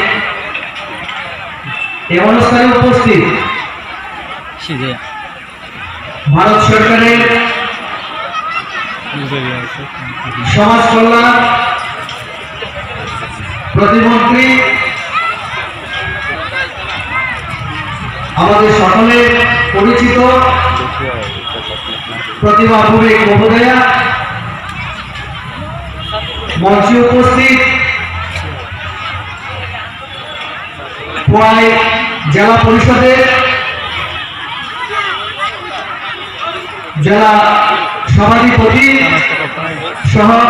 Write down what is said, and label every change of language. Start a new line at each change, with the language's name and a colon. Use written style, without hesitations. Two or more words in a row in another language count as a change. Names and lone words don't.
Bangla: এই অনুষ্ঠানে উপস্থিত ভারত সরকারের সমাজ কল্যাণ প্রতিমন্ত্রী আমাদের সকলের পরিচিত প্রতিমা ভূমিক মহোদয়া মঞ্চে উপস্থিত খুআই জেলা পরিষদে জেলা সভাধিপতি সহ